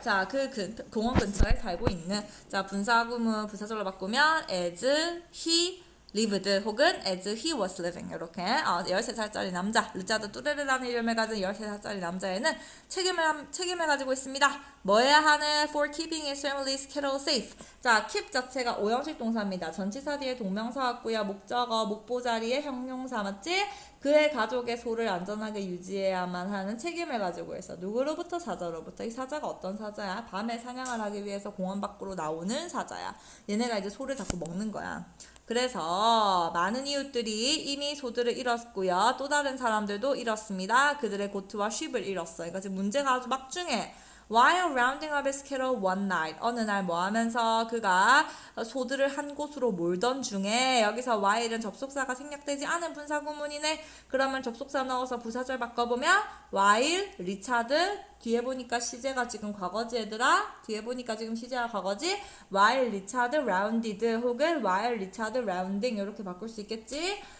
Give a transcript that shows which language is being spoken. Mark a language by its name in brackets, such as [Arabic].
[Korean] 자, 공원 근처에 살고 있는. 자, 분사구문 부사절로 바꾸면 [English] as he lived 혹은 as he was living [Korean] 이렇게 13살짜리 남자 르자드 뚜레르라는 이름을 가진 13살짜리 남자애는 책임을 가지고 있습니다. 뭐 해야 하는? [English] for keeping his family's cattle safe. [Korean] 자, keep 자체가 오형식 동사입니다. 전치사 뒤에 동명사 왔고요. 목적어 목보 자리에 형용사 맞지? 그의 가족의 소를 안전하게 유지해야만 하는 책임을 가지고 있어. 누구로부터? 사자로부터. 이 사자가 어떤 사자야? 밤에 사냥을 하기 위해서 공원 밖으로 나오는 사자야. 얘네가 이제 소를 자꾸 먹는 거야. 그래서 많은 이웃들이 이미 소들을 잃었고요. 또 다른 사람들도 잃었습니다. 그들의 고트와 쉽을 잃었어. 그러니까 지금 문제가 아주 막중해. [English] While rounding up his cattle one night. [Korean] 어느 날 뭐 하면서 그가 소들을 한 곳으로 몰던 중에 여기서 while은 접속사가 생략되지 않은 분사구문이네. 그러면 접속사 넣어서 부사절 바꿔보면 while 리차드 뒤에 보니까 시제가 지금 과거지 얘들아. 뒤에 보니까 지금 시제가 과거지. while 리차드 rounded 혹은 while 리차드 rounding 이렇게 바꿀 수 있겠지.